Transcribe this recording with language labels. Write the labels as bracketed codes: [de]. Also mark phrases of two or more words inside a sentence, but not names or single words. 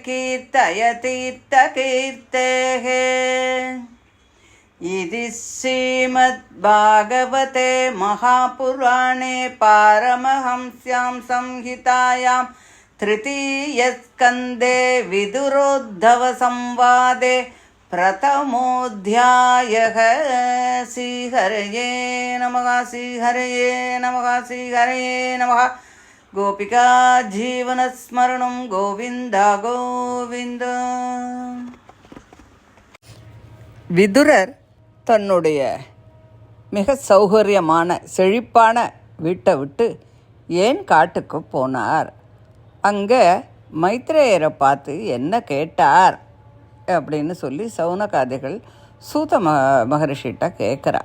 [sa] कीर्तयतीर्थकीर्तेः इति श्रीमद्भागवते महापुराणे पारमहंस्यां संहितायां तृतीयस्कन्धे विदुरोद्धवसंवादे प्रथमोऽध्यायः। श्रीहरये नमः। श्रीहरये नमः। श्रीहरये नमः। गोपिका जीवनस्मरणं गोविन्द गोविन्द. [ta] விதுரர் தன்னுடைய மிக சௌகரியமான செழிப்பான வீட்டை விட்டு ஏன் காட்டுக்கு போனார்? அங்கே மைத்ரேயரை பார்த்து என்ன கேட்டார் அப்படின்னு சொல்லி சௌனகாதிகள் சூத மகரிஷிகிட்ட கேட்குறா.